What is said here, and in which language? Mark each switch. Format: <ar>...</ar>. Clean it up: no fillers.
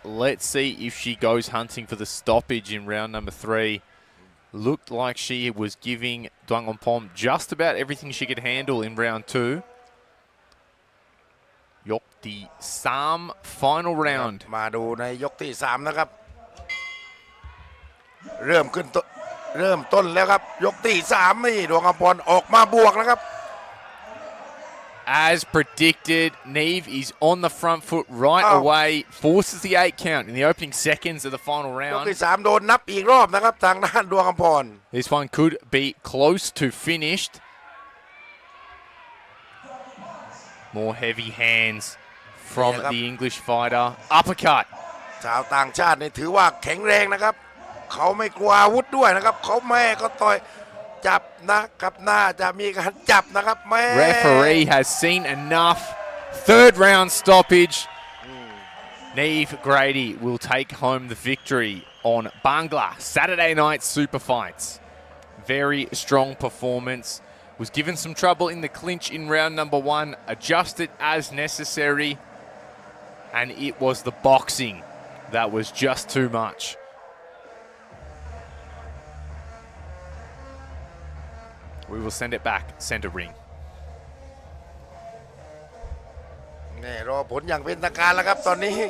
<en>Let's see if she goes hunting for the stoppage in round number 3. Looked like she was giving Duang Ompong just about everything she could handle in round 2.</en> <th>Yok di Sam,</th> <en>final round.</en> <th>มาดูในยกที่ 3นะครับเริ่มต้นแล้วครับยกที่ 3นี่ดวงอภรณ์ออกมาบวกนะครับ</th> <en>As predicted, Neve is on the front foot right away, forces the 8 count in the opening seconds of the final</en> <th>ยก</th> <en>round.</en> <th>ที่ 3โดนนับอีกรอบนะครับทางด้านดวงอภรณ์</th> <en>This one could be close to finished. More heavy hands from the English fighter. Uppercut.</en> <th>ชาวต่างชาตินี่ถือว่าแข็งแรงนะครับเขาไม่กลัวอาวุธด้วยนะครับเขาแม่ก็ต่อยจับนะครับน่าจะมีการจับนะครับแม่</th> <en>Referee has seen enough. Third round stoppage. Neve Grady will take home the victory on Bangla Saturday night super fights. Very strong performance. Was given some trouble in the clinch in round number 1. Adjusted as necessary. And it was the boxing that was just too much. We will send it back center ring.</en> <th>นี่รอผลอย่างเป็นทางการแล้วครับตอนนี้</th>